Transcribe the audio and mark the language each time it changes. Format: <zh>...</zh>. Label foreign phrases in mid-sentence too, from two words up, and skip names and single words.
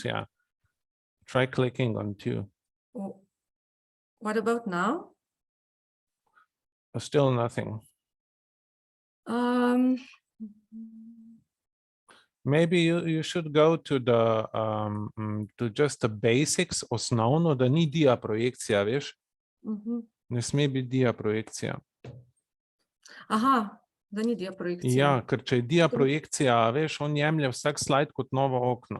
<en>Yeah, try clicking on 2. What about now? Still nothing. Maybe you should go to the to just the basics,</en> <sl>osnovno, da ni dia projekcija, veš? Ne sme biti dia projekcija. Aha, da ni dia projekcija. Ja, ker če je dia projekcija, veš, on jemlje vsak slajd kot novo okno.</sl>